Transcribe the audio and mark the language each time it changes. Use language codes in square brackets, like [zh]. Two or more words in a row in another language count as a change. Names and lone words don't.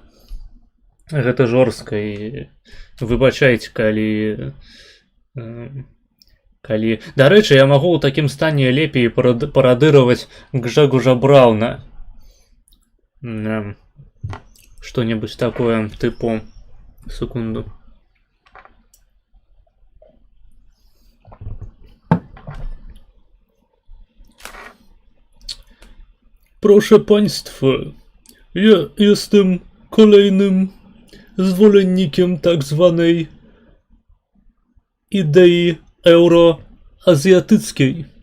[be] Гэта жорстка, і выбачайце, калі... Дарэчы, я магу ў такім стане лепей парадыраваць Гжэгужа Браўна. Што-небудзь такое, тыпу... Секунду. [pl] Proszę Państwa, ja jestem kolejnym zwolennikiem tak zwanej idei euroazjatyckiej.